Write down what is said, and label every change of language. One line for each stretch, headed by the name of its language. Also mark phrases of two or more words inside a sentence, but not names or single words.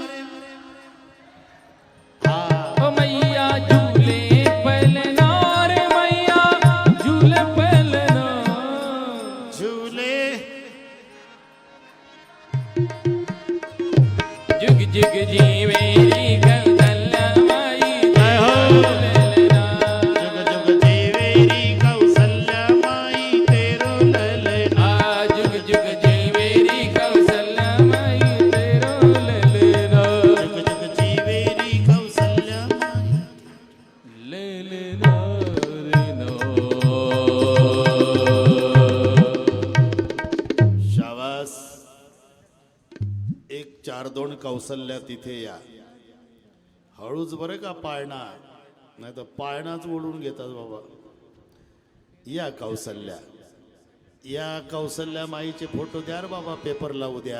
Hindi: ओ मैया झूले पलना रे मैया झूले पलना झूले जुग जीवेरी कौशल्या माई जय हो ललना जुग जुग जीवेरी कौसल्या माई तेरो ललना जुग जुग जीवेरी कौशल्या माई तेरो ललना जुग जुग जीवेरी कौसल्या माई ललना रे
Marathi: शाबास. 1 4 2 कौसल्या तिथे या. हळूच बरं का पाळणा, नाही तर पाळणाच ओढून घेतात बाबा. या कौसल्या, या कौसल्या माईचे फोटो द्या रे बाबा, पेपरला उद्या.